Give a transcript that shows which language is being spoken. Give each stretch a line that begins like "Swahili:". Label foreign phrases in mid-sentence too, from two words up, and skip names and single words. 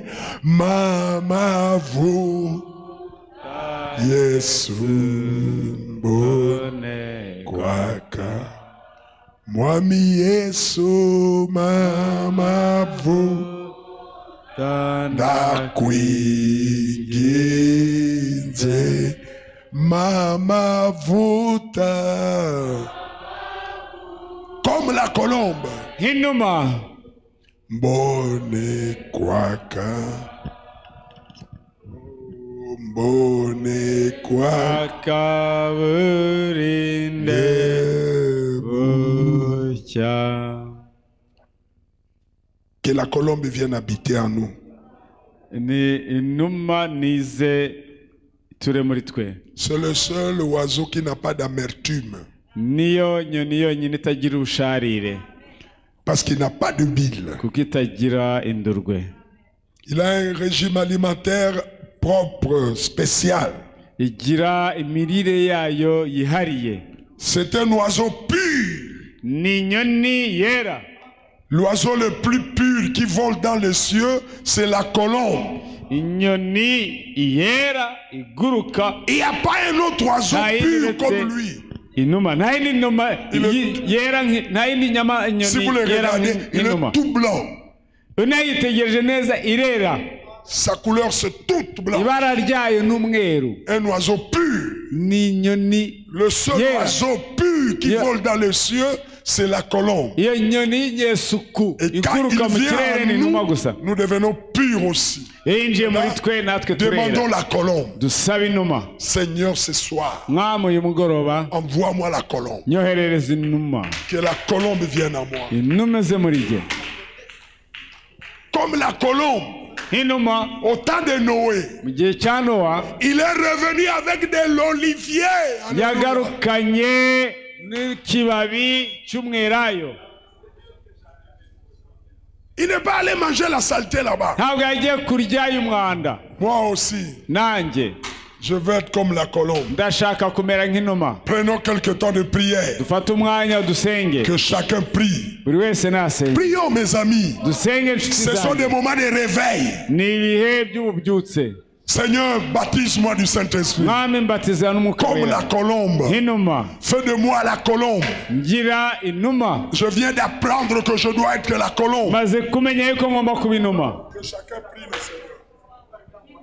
Kinyarwanda: Mama vuta Yesu mbone kwaka. Mwami Yesu mama vuta ndakwinginze. Mama vuta.
French: Comme la colombe.
Kinyarwanda: Inuma Mbone kwaka. Mbone kwaka burinde bucya.
French: Que la colombe vienne habiter en nous.
Kinyarwanda: Ni inuma nize ture muri twe.
French: C'est le seul oiseau qui n'a pas d'amertume.
Kinyarwanda: Niyo nyoni yonyine itagira ubusharire.
French: Parce qu'il n'a pas de bile.
Kinyarwanda: Kuko itagira indurwe.
French: Il a un régime alimentaire propre, spécial.
Kinyarwanda: Igira imirire yayo yihariye.
French: C'est un oiseau pur.
Kinyarwanda: ni inyoni yera.
French: L'oiseau le plus pur qui vole dans les cieux, c'est la colombe.
Kinyarwanda: Inyoni yera iguruka.
French: Il n'y a pas un autre oiseau pur comme lui.
Kinyarwanda: Inuma nta yindi numa yera nta yindi nyama
French: Si vous le
Kinyarwanda: inyoni yera
French: regardez, il
Kinyarwanda: nk'inuma.
French: est tout blanc.
Kinyarwanda: Unayitegereje neza irera.
French: Sa couleur c'est toute blanche.
Kinyarwanda: Ibara ryayo n'umweru.
French: Un oiseau pur.
Kinyarwanda: Ni inyoni.
French: Le seul oiseau pur qui vole dans les cieux, c'est la colombe.
Kinyarwanda: Iyo nyoni y'inyesuku
French: Et quand
Kinyarwanda: iguruka
French: il
Kinyarwanda: mu
French: vient
Kinyarwanda: kirere
French: à
Kinyarwanda: ni inuma
French: nous,
Kinyarwanda: gusa.
French: nous devenons purs aussi.
Kinyarwanda: Iyo yinjiye muri twe natwe turera.
French: Demandons la colombe.
Kinyarwanda: Dusaba inuma.
French: Seigneur, ce soir,
Kinyarwanda: Mwami uyu mugoroba
French: envoie-moi la colombe.
Kinyarwanda: nyoherereza inuma.
French: Que la colombe vienne à moi.
Kinyarwanda: Inuma ze muri jye.
French: Comme la colombe,
Kinyarwanda: Inuma
French: au temps de Noé,
Kinyarwanda: mu gihe cya Nowa
French: il est revenu avec de l'olivier. Alléluia.
Kinyarwanda: yagarukanye n'ikibabi cy'umwelayo.
French: Il n'est pas allé manger la saleté là-bas.
Kinyarwanda: Ntabwo yagiye kuryayo umwanda.
French: Moi aussi,
Kinyarwanda: Nanjye
French: je veux être comme la colombe.
Kinyarwanda: ndashaka kumera nk'inuma.
French: Prenons quelques temps de prière.
Kinyarwanda: Dufate umwanya dusenge.
French: Que chacun prie.
Kinyarwanda: Buri wese nasenge.
French: Prions, mes amis.
Kinyarwanda: Dusenge inshuti
French: Ce sont des
Kinyarwanda: zanjye.
French: moments de réveil.
Kinyarwanda: Ni ibihe by'ububyutse.
French: Seigneur, baptise-moi du Saint-Esprit.
Kinyarwanda: Mwami mbatiza n'umwuka
French: Comme la
Kinyarwanda: wera.
French: colombe.
Kinyarwanda: Nk'inuma.
French: Fais de moi la colombe.
Kinyarwanda: Ngira inuma.
French: Je viens d'apprendre que je dois être la colombe.
Kinyarwanda: Maze kumenya yuko ngomba kuba inuma.
French: Que chacun prie le Seigneur.